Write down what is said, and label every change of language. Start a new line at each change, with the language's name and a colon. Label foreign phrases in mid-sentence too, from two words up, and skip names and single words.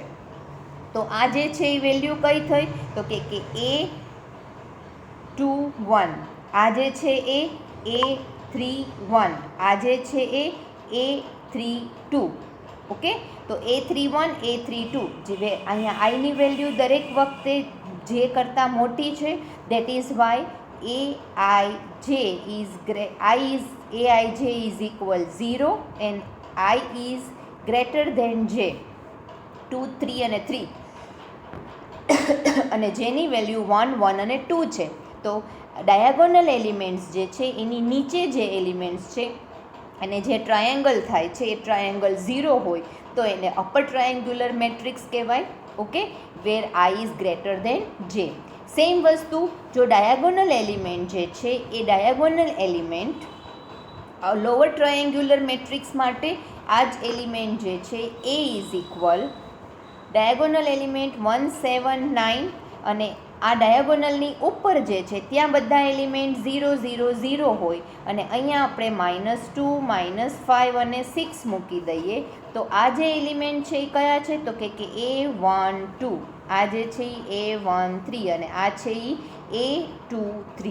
Gujarati: તો આ જે છે એ વેલ્યુ કઈ થઈ તો કે A2, 1, આ જે છે એ A3, 1, આ જે છે એ A3, 2. ઓકે, તો A3, 1, A3, 2 જે અહીંયા આઈની વેલ્યુ દરેક વખતે જે કરતાં મોટી છે.
English: that is why Aij is equal 0 and I is greater than j.
Gujarati: 2, 3 અને 3 અને જેની વેલ્યુ 1, 1 અને 2 છે. તો
English: diagonal elements
Gujarati: જે છે એની નીચે જે એલિમેન્ટ્સ છે અને જે ટ્રાયેંગલ થાય છે એ ટ્રાયેંગલ 0 હોય તો એને
English: upper triangular matrix
Gujarati: કહેવાય.
English: okay, where I is greater than j.
Gujarati: સેમ વસ્તુ જો
English: diagonal element
Gujarati: જે છે એ
English: diagonal element lower triangular matrix
Gujarati: માટે આ જ એલિમેન્ટ જે છે
English: A is equal diagonal element 1, 7, 9
Gujarati: અને આ ડાયાગોનલની ઉપર જે છે ત્યાં બધા એલિમેન્ટ 0, 0, 0 હોય અને અહીંયા આપણે -2, -5 અને 6 મૂકી દઈએ તો આ જે એલિમેન્ટ છે એ કયા છે તો કે A1, 2, આ જે છે એ A1, 3 અને આ છે એ A2, 3.